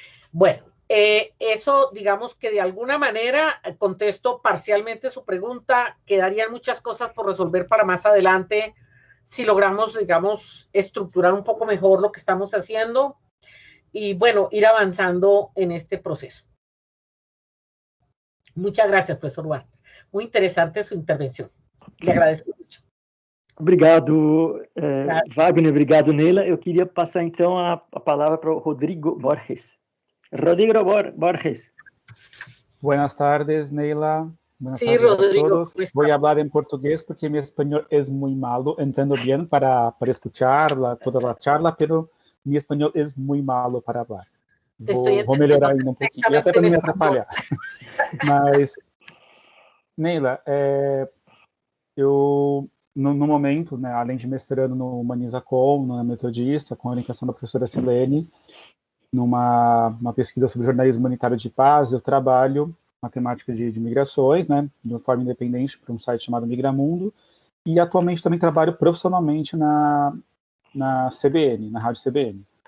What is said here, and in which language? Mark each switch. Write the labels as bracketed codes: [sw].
[es] Bueno, eso digamos que de alguna manera contesto parcialmente su pregunta, quedarían muchas cosas por resolver para más adelante si logramos, digamos, estructurar un poco mejor lo que estamos haciendo y bueno, ir avanzando en este proceso. Muchas gracias, profesor Juan. Muy interesante su intervención. Le agradezco mucho. [pt] Obrigado, Wagner. Obrigado, Neila. Eu queria passar, então, a palavra para o Rodrigo Borges. Rodrigo Borges. [es] Buenas tardes, Neila. Buenas tardes Rodrigo, a todos. Voy a hablar en portugués porque mi español es muy malo. Entiendo bien para escuchar toda la charla, pero mi español es muy malo para hablar. [pt] Vou melhorar ainda um pouquinho, e até para não me atrapalhar. Mas, Neila, eu, no momento, né, além de mestrando no Humaniza-Com, na Metodista, com a orientação da professora Silene, numa pesquisa sobre jornalismo humanitário de paz, eu trabalho na temática de migrações, né, de uma forma independente, para um site chamado Migramundo, e atualmente também trabalho profissionalmente na CBN, na Rádio CBN.